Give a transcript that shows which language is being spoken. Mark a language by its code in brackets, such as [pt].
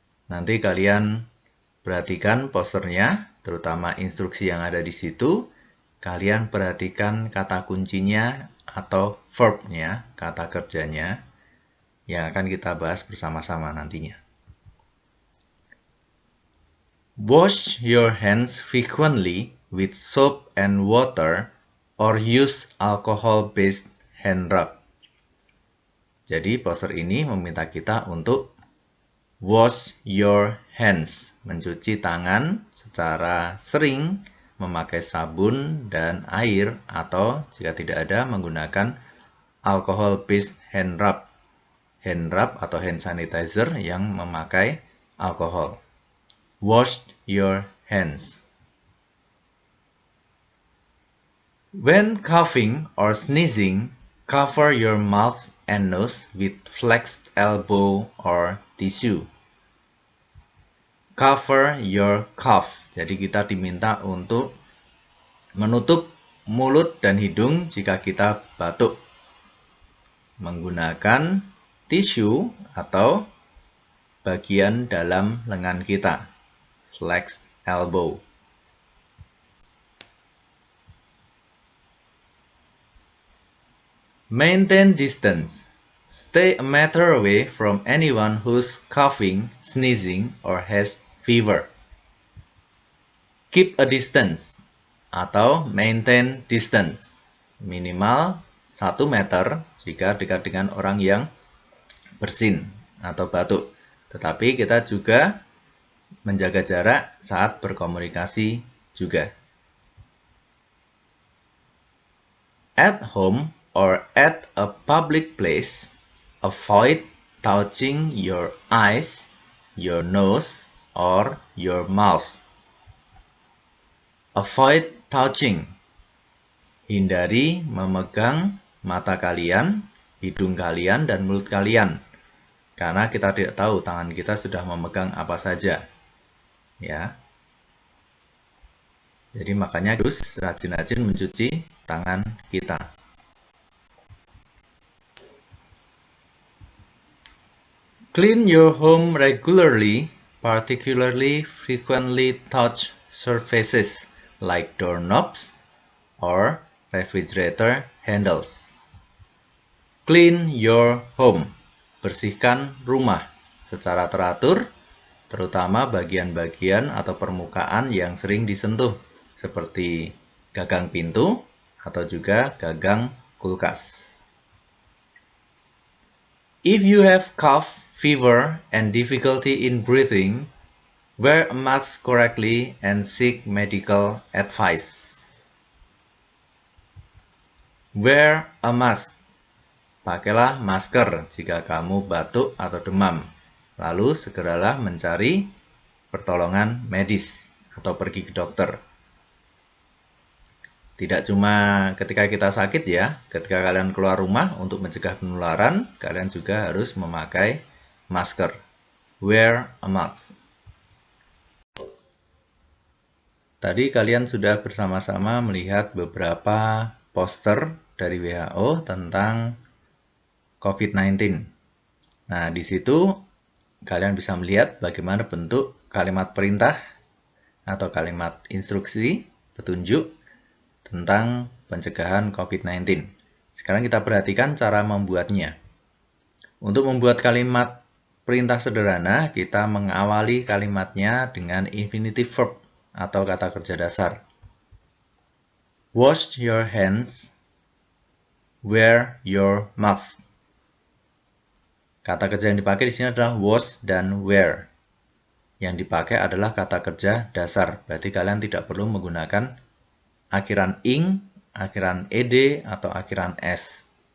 [id] Nanti kalian perhatikan posternya, terutama instruksi yang ada di situ. Kalian perhatikan kata kuncinya atau verb-nya, kata kerjanya, yang akan kita bahas bersama-sama nantinya. [en] Wash your hands frequently with soap and water or use alcohol-based hand rub. [id] Jadi poster ini meminta kita untuk [en] wash your hands, [id] mencuci tangan secara sering memakai sabun dan air atau jika tidak ada menggunakan alcohol-based hand rub atau hand sanitizer yang memakai alkohol. [en] Wash your hands. When coughing or sneezing, cover your mouth and nose with flexed elbow or tissue. Cover your cough. [id] Jadi kita diminta untuk menutup mulut dan hidung jika kita batuk menggunakan tisu atau bagian dalam lengan kita. [en] Flexed elbow. Maintain distance. Stay a meter away from anyone who's coughing, sneezing, or has fever. Keep a distance atau maintain distance. [id] Minimal 1 meter jika dekat dengan orang yang bersin atau batuk. Tetapi kita juga menjaga jarak saat berkomunikasi juga. [en] At home or at a public place, avoid touching your eyes, your nose, or your mouth. Avoid touching. [id] Hindari memegang mata kalian, hidung kalian, dan mulut kalian. Karena kita tidak tahu tangan kita sudah memegang apa saja. Ya. Jadi makanya harus rajin-rajin mencuci tangan kita. [en] Clean your home regularly, particularly frequently touch surfaces like doorknobs or refrigerator handles. Clean your home. [id] Bersihkan rumah secara teratur, terutama bagian-bagian atau permukaan yang sering disentuh, seperti gagang pintu atau juga gagang kulkas. [en] If you have cough, fever, and difficulty in breathing, wear a mask correctly and seek medical advice. Wear a mask. [id] Pakailah masker jika kamu batuk atau demam. Lalu segeralah mencari pertolongan medis atau pergi ke dokter. Tidak cuma ketika kita sakit ya, ketika kalian keluar rumah untuk mencegah penularan, kalian juga harus memakai masker. [en] Wear a mask. [id] Tadi kalian sudah bersama-sama melihat beberapa poster dari WHO tentang COVID-19. Nah, di situ kalian bisa melihat bagaimana bentuk kalimat perintah atau kalimat instruksi, petunjuk tentang pencegahan COVID-19. Sekarang kita perhatikan cara membuatnya. Untuk membuat kalimat perintah sederhana, kita mengawali kalimatnya dengan infinitive verb atau kata kerja dasar. [en] Wash your hands, wear your mask. [id] Kata kerja yang dipakai di sini adalah wash dan wear. Yang dipakai adalah kata kerja dasar, berarti kalian tidak perlu menggunakan akhiran ing, akhiran ed, atau akhiran s.